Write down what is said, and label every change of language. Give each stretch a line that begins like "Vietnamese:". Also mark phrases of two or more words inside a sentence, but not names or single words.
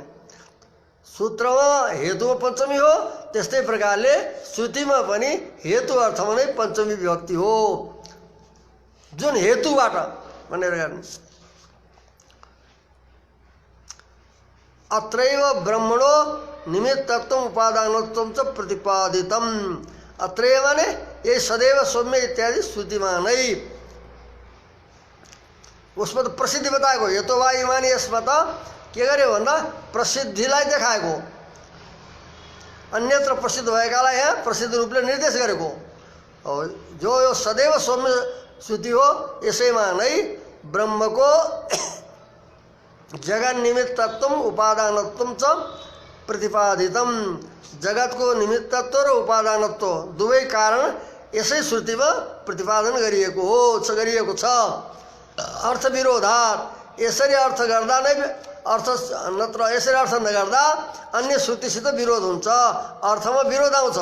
Nepali: सूत्रमा हेतुमा पञ्चमी हो, त्यस्तै प्रकारले श्रुतिमा पनि हेतु अर्थमा नै पञ्चमी विभक्ति हो, जुन हेतुबाट भनेर गर्ने।
Sanskrit: अत्रैव ब्रह्मणो निमित्तत्वम उपादानत्वम च प्रतिपादितम,
Nepali: अत्रैव माने यही
Sanskrit: सदैव सौम्य
Nepali: इत्यादि श्रुतिमा नै, उसमा त प्रसिद्धि बताएको,
Sanskrit: यतो वा इमानी,
Nepali: यसमा त के गर्यो भन्दा प्रसिद्धिलाई देखाएको, अन्यत्र प्रसिद्ध भएकालाई यहाँ प्रसिद्ध रूपले निर्देश गरेको। जो यो
Sanskrit: सदैव सौम्य
Nepali: श्रुति हो, यसैमा नै ब्रह्मको जगत निमित्तत्व
Sanskrit: उपादानत्व च प्रतिपादितम,
Nepali: जगतको निमित्तत्व र उपादानत्व दुवै कारण यसै श्रुतिमा प्रतिपादन गरिएको छ।
Sanskrit: अर्थ विरोधात्,
Nepali: यसरी अर्थ गर्दा नै अर्थ नत्र यसरी अर्थ नगर्दा अन्य श्रुतिसित विरोध हुन्छ, अर्थमा विरोध आउँछ।